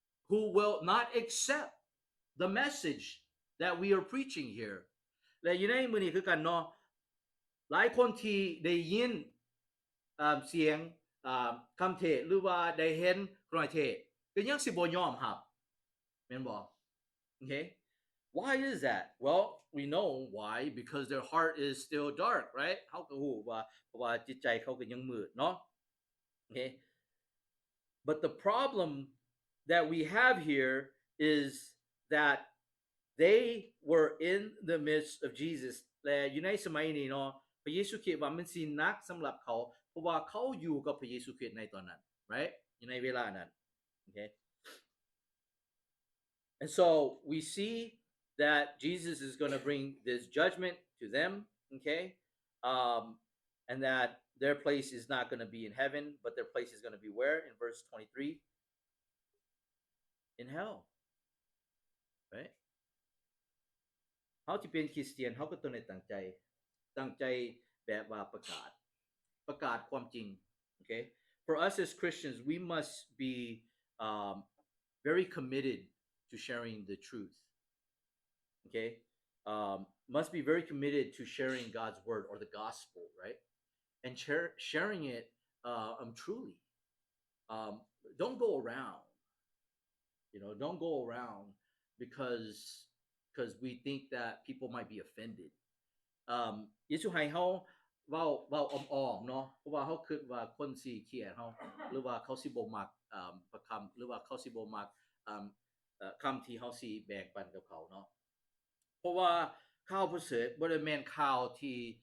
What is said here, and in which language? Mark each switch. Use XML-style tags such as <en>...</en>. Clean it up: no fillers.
<en>who will not accept the message that we are preaching here</en> <tts>และอยู่ในมื้อนี้คือกันเนาะหลายคนที่ได้ยินเสียงคำเทศน์หรือว่าได้เห็นครอยเทศน์ก็ยังสิบ่ยอมรับแม่นบ่ Okay</tts> <en>Why is that? Well, we know why because their heart is still dark, right?</en> <tts>เฮาก็ฮู้ว่าเพราะว่าจิตใจเขาก็ยังมืดเนาะ Okay?</tts> <en>But the problem that we have here is that they were in the midst of Jesus</en> <tts>และอยู่ในสมัยนี้เนาะพระเยซูคริสต์ว่ามันสิหนักสำหรับเขาเพราะว่าเขาอยู่กับพระเยซูคริสต์ในตอนนั้น right? อยู่ในเวลานั้น Okay?</tts> <en>And so we see that Jesus is going to bring this judgment to them, okay? And that their place is not going to be in heaven, but their place is going to be where? In verse 23? In hell. Right?</en> <tts>เฮาที่เป็นคริสเตียนเฮาก็ต้องได้ตั้งใจแบบว่าประกาศความจริง okay?</tts> <en>For us as Christians, we must be very committed to sharing the truth. Okay? Must be very committed to sharing God's word or the gospel, right? And sharing it truly. Don't go around. You know, don't go around because we think that people might be offended.</en> <tts>ยิสุให้เฮาเว้าอ้อมๆเนาะเพราะว่าเฮาคิดว่าคนสิเกลียดเฮาหรือว่าเขาสิบ่มักประคำหรือว่าเขาสิบ่มักคำที่เฮาสิแบ่งปันกับเขาเนาะเพราะว่าข่าวประเสริฐบ่ได้แม่นข่าวที่</tts>